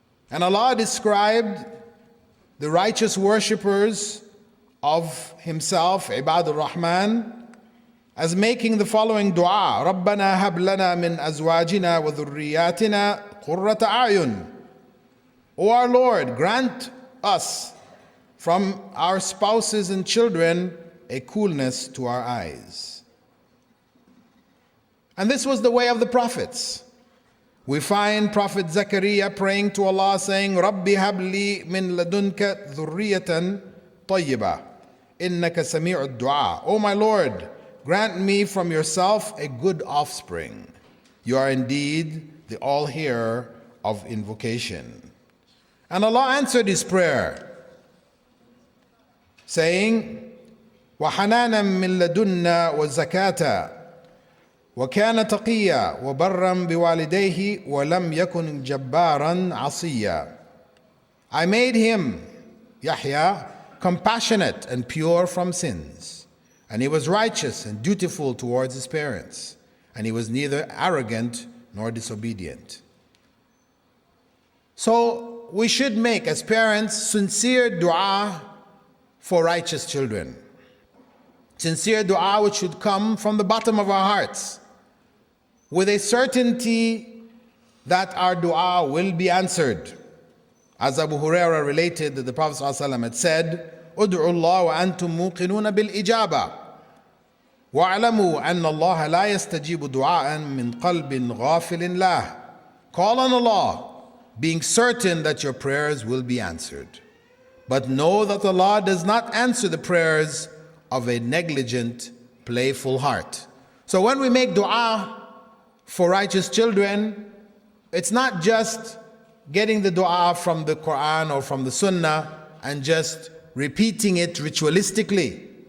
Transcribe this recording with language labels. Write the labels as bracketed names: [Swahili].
[English] And Allah described the righteous worshippers of Himself, Ibadur Rahman, as making the following dua: [Arabic] رَبَّنَا هَبْ لَنَا مِنْ أَزْوَاجِنَا وَذُرِّيَّاتِنَا قُرَّةَ أَعْيُنٍ. [English] O our Lord, grant us from our spouses and children a coolness to our eyes. And this was the way of the prophets. We find Prophet Zechariah praying to Allah saying, [Arabic] رَبِّ هَبْ لِي مِنْ لَدُنْكَ ذُرِّيَّةً طَيِّبَةً إِنَّكَ سَمِيعُ الدُّعَاء. [English] O my Lord, grant me from yourself a good offspring. You are indeed the all-hearer of invocation. And Allah answered his prayer, saying, [Arabic] وَحَنَانًا مِنْ لَدُنَّا وَزَكَاةً وَكَانَ تَقِيًّا وَبَرًّا بِوَالِدَيْهِ وَلَمْ يَكُنْ جَبَّارًا عَصِيًّا. [English] I made him, Yahya, compassionate and pure from sins, and he was righteous and dutiful towards his parents, and he was neither arrogant nor disobedient. So we should make, as parents, sincere dua for righteous children. Sincere dua which should come from the bottom of our hearts, with a certainty that our dua will be answered. As Abu Hurairah related that the Prophet ﷺ had said, [Arabic] ادعوا الله وأنتم موقنون بالإجابة واعلموا أن الله لا يستجيب دعاء من قلب غافل له. [English] Call on Allah, being certain that your prayers will be answered. But know that Allah does not answer the prayers of a negligent, playful heart. So when we make dua for righteous children, it's not just getting the dua from the Quran or from the Sunnah and just repeating it ritualistically.